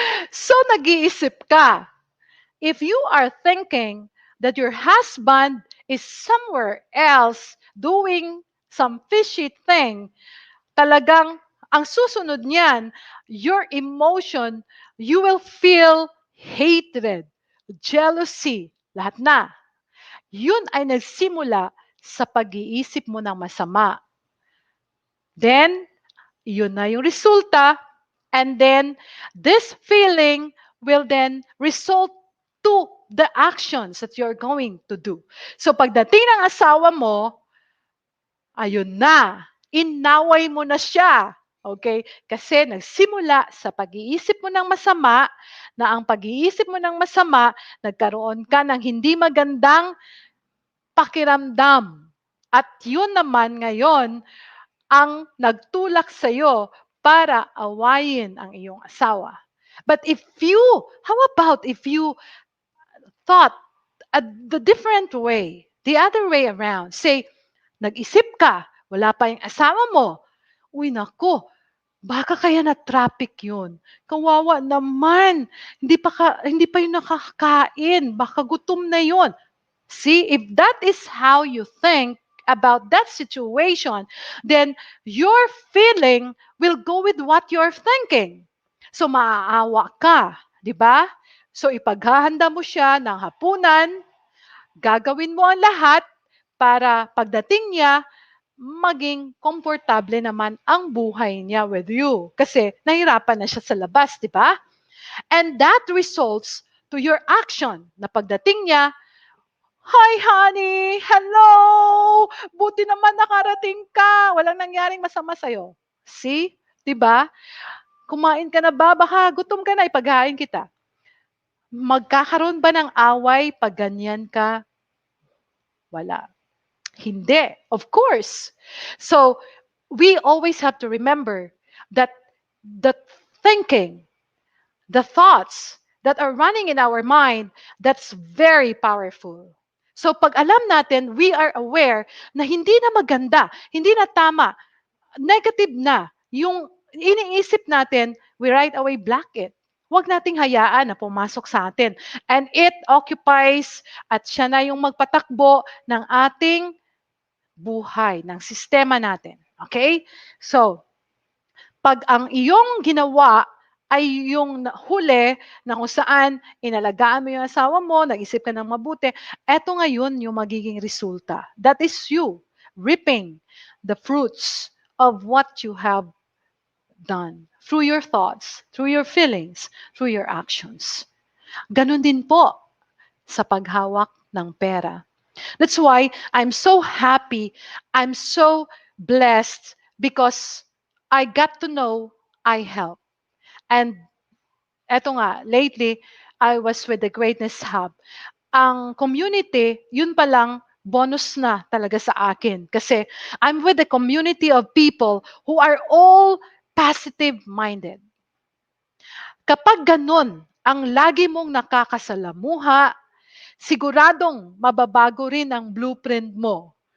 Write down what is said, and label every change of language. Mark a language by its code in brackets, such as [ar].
[tl] So, nag-iisip ka. [en] If you are thinking that your husband is somewhere else doing some fishy thing, [tl] talagang ang susunod niyan, [en] your emotion, you will feel hatred, jealousy, [tl] lahat na. Yun ay nagsimula sa pag-iisip mo ng masama. Then, yun na yung resulta. [en] And then, this feeling will then result to the actions that you're going to do. [tl] So, pagdating ng asawa mo, ayun na, inaway mo na siya. Okay? Kasi nagsimula sa pag-iisip mo ng masama, na ang pag-iisip mo ng masama, nagkaroon ka ng hindi magandang pakiramdam. At yun naman ngayon ang nagtulak sa iyo para awayin ang iyong asawa. [en] But if you, how about if you thought the different way, the other way around? [tl] Say, nag-isip ka, wala pa yung asawa mo. Uy, nako, baka kaya na traffic yun. Kawawa naman. Hindi pa yun nakakain. Baka gutom na yun. [en] See, if that is how you think about that situation, then your feeling will go with what you're thinking. [tl] So maaawa ka, di ba? So ipaghahanda mo siya ng hapunan, gagawin mo ang lahat para pagdating niya, maging komportable naman ang buhay niya [en] with you. [tl] Kasi nahirapan na siya sa labas, di ba? [en] And that results to your action [tl] na pagdating niya, [en] "Hi, honey! [tl] Hello! Buti naman nakarating ka. Walang nangyaring masama sa'yo." See? 'Di ba? Kumain ka na ba? Baka gutom ka na, ipaghain kita. Magkakaroon ba ng away pag ganyan ka? Wala. Hindi. [en] Of course. So, we always have to remember that the thinking, the thoughts that are running in our mind, that's very powerful. [tl] So pag alam natin, [en] we are aware [tl] na hindi na maganda, hindi na tama, negative na, yung iniisip natin, [en] we right away block it. [tl] Huwag nating hayaan na pumasok sa atin. [en] And it occupies [tl] at siya na yung magpatakbo ng ating buhay, ng sistema natin. Okay? So, pag ang iyong ginawa ay yung huli na kung saan inalagaan mo yung asawa mo, nag-isip ka ng mabuti, eto ngayon yung magiging resulta. [en] That is you reaping the fruits of what you have done through your thoughts, through your feelings, through your actions. [tl] Ganon din po sa paghawak ng pera. [en] That's why I'm so happy, I'm so blessed because I got to know I help. And [tl] eto nga, [en] lately, I was with the Greatness Hub. [tl] Ang community, yun pa lang, bonus na talaga sa akin. [en] Kasi I'm with a community of people who are all positive-minded. [tl] Kapag ganun, ang lagi mong nakakasalamuha, siguradong mababago rin ang blueprint mo.